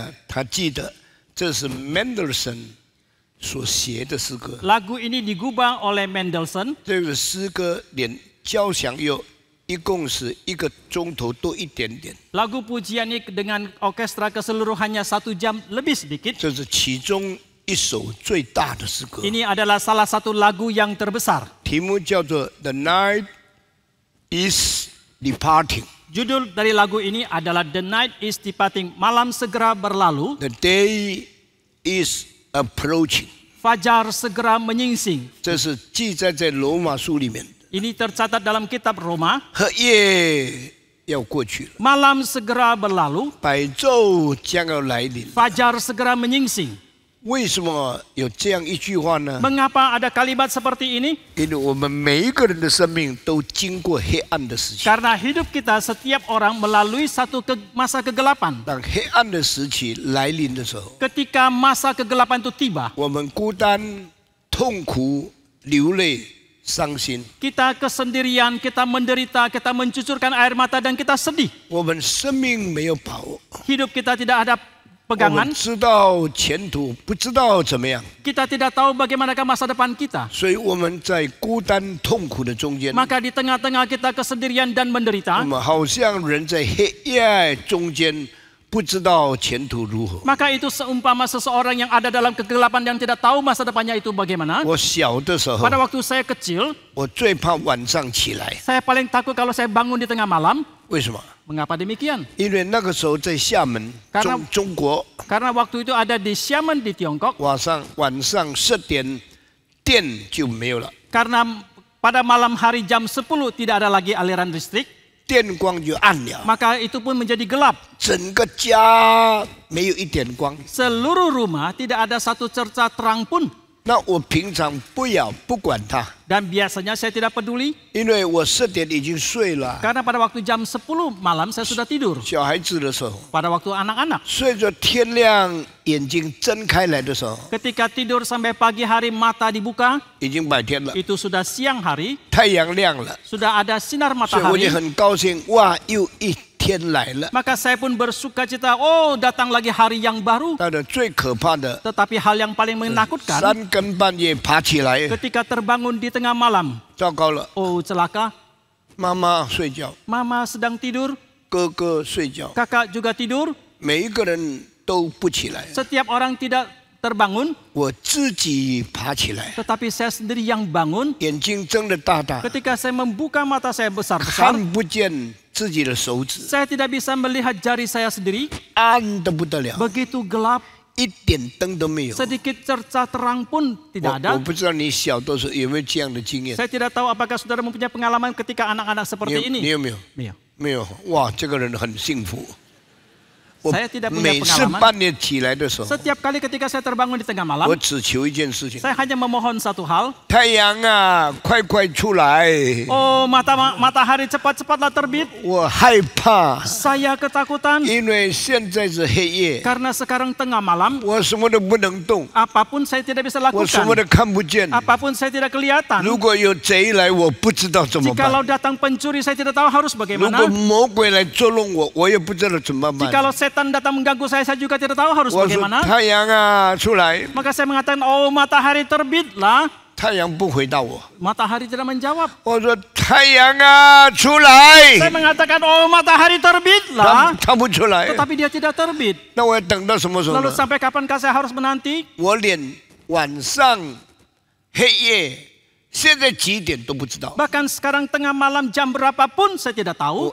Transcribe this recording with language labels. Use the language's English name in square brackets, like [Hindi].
[Chinese] 他记得这是 Mendelssohn 所写的诗歌。 [Indonesian] Lagu ini digubah oleh Mendelssohn. [Chinese] 这个诗歌连交响乐一共是1个钟头多一点点。 [Indonesian] Lagu pujian ini dengan orkestra keseluruhannya 1 jam lebih sedikit. [Chinese] 这是其中一首最大的诗歌。 [Indonesian] Ini adalah salah satu lagu yang terbesar. [Chinese] 题目叫做 The Night is Departing。 [Indonesian] Judul dari lagu ini adalah The Night is Departing. Malam segera berlalu. [English] The day is approaching。 [Indonesian] Fajar segera menyingsing. [Chinese] 这是记载在罗马书里面。 [Indonesian] Ini tercatat dalam kitab Roma. [Chinese] 和夜要过去了， [Indonesian] Malam segera berlalu. [Chinese] 白昼将要来临。 [Indonesian] Fajar segera menyingsing. [Chinese] 为什么有这样一句话呢？ [Indonesian] Mengapa ada kalimat seperti ini? [Chinese] 因为我们每一个人的生命都经过黑暗的时期。 [Indonesian] Karena hidup kita setiap orang melalui satu masa kegelapan. [Chinese] 当黑暗的时期来临的时候， [Indonesian] Ketika masa kegelapan itu tiba, [Chinese] 我们孤单、痛苦、流泪、伤心。 [Indonesian] kita kesendirian, kita menderita, kita mencucurkan air mata dan kita sedih. [Chinese] 我们生命没有把握， [Indonesian] Hidup kita tidak ada [Chinese] 我 [Indonesian] pegangan. [Chinese] 们知道前途，不知道怎么样， [Indonesian] Kita tidak tahu bagaimanakah masa depan kita. [Chinese] 所以我们在孤单痛苦的中间， [Indonesian] Maka di tengah-tengah kita kesendirian dan [Chinese] 我 [Indonesian] menderita, [Chinese] 们好像人在黑夜中间，不知道前途如何。 [Indonesian] maka itu seumpama seseorang yang ada dalam kegelapan yang tidak tahu masa depannya itu bagaimana. [Chinese] 我小的时候， [Indonesian] Pada waktu saya kecil, [Chinese] 我最怕晚上起来， [Indonesian] saya paling takut kalau saya bangun di tengah malam. [Chinese] 为什么？ [Indonesian] Mengapa demikian? [Chinese] 因为那个时候在厦门， [Indonesian] Karena- [Chinese] 中国， [Indonesian] Karena waktu itu ada di Xiamen di Tiongkok. [Chinese] 晚上10点电就没有了， [Indonesian] Karena pada malam hari jam 10 tidak ada lagi aliran listrik, [Chinese] 电光就暗了， [Indonesian] maka itu pun menjadi gelap. [Chinese] 整个家没有一点光。 [Indonesian] Seluruh rumah tidak ada satu cerca terang pun. [Chinese] 那我平常不管它， [Indonesian] Dan biasanya saya tidak peduli, [Chinese] 因为我10点已经睡了。 [Indonesian] karena pada waktu jam 10 malam saya sudah tidur. [Chinese] 小孩子的时候， [Indonesian] Pada waktu anak-anak, [Chinese] 睡着天亮，眼睛睁开来的时候， [Indonesian] ketika tidur sampai pagi hari mata dibuka, [Chinese] 已经白天了， [Indonesian] itu sudah siang hari, [Chinese] 太阳亮了， [Indonesian] sudah ada sinar [Chinese] 所以我就 [Indonesian] matahari. [Chinese] 很高兴，哇，又一天来了。 [Indonesian] Maka saya pun bersuka cita, oh datang lagi hari yang baru. [Chinese] 但是最可怕的， [Indonesian] Tetapi hal yang paling menakutkan, [Chinese] 3更半夜爬起来， [Indonesian] ketika terbangun di tengah malam, [Chinese] 糟糕了， [Indonesian] oh celaka, [Chinese] 妈妈睡觉， [Indonesian] mama sedang tidur, [Chinese] 哥哥睡觉， [Indonesian] kakak juga tidur, [Chinese] 每一个人都不起来， [Indonesian] setiap orang tidak terbangun, [Chinese] 我自己爬起来， [Indonesian] tetapi saya sendiri yang bangun. [Chinese] 眼睛睁得大大， [Indonesian] Ketika saya membuka mata saya besar-besar, [Chinese] 看不见自己的手指， [Indonesian] saya tidak bisa melihat jari saya sendiri, [Chinese] 暗得不得了， [Indonesian] begitu gelap, [Chinese] 一点灯都没有。 [Indonesian] sedikit cerca terang pun tidak [Chinese] 我 [Indonesian] ada. [Chinese] 不知道你小的时候有没有这样的经验？ [Indonesian] Saya tidak tahu apakah saudara mempunyai pengalaman ketika anak-anak seperti [Chinese] 有 [Indonesian] ini. [Chinese] 你有没有？ [Indonesian] Iya. [Chinese] 没有。哇，这个人很幸福。 [Indonesian] Saya tidak punya [Chinese] 每次 [Indonesian] pengalaman. [Chinese] 半夜起来的时候， [Indonesian] Setiap kali ketika saya terbangun di tengah malam, [Chinese] 我只求一件事情： [Indonesian] saya hanya memohon satu hal. [Chinese] 太阳啊，快快出来！ [Indonesian] Oh, matahari cepat-cepatlah terbit. [Chinese] 我害怕， [Indonesian] Saya ketakutan [Chinese] 因为现在是黑夜， [Indonesian] karena sekarang tengah malam. [Chinese] 我什么都不能动， [Indonesian] Apapun saya tidak bisa [Chinese] 我什么 [Indonesian] lakukan. [Chinese] 都看不见。 [Indonesian] Apapun saya tidak kelihatan. [Chinese] 如果有贼来，我不知道怎么办。 [Indonesian] Jikalau datang pencuri, saya tidak tahu harus [Chinese] 如果 [Indonesian] bagaimana. [Chinese] 魔鬼来捉弄我，我也不知道怎么办。 [Indonesian] Jikalau setan datang mengganggu saya juga tidak tahu harus [Chinese] 我说 [Indonesian] bagaimana. [Chinese] 太阳啊，出来！ [Indonesian] Maka saya mengatakan, oh matahari terbitlah. [Chinese] 太阳不回答我。 [Indonesian] Matahari tidak menjawab. [Chinese] 我说太阳啊，出来！ [Indonesian] Saya mengatakan, oh matahari terbitlah. [Chinese] 他不出来， [Indonesian] Tetapi dia tidak terbit. [Chinese] 那我要等到什么时候 [Indonesian] Lalu [Chinese] 呢？ [Indonesian] sampai kapankah saya harus menanti? [Chinese] 我连晚上、黑夜，现在几点都不知道。 [Indonesian] Bahkan sekarang tengah malam jam berapapun saya tidak tahu.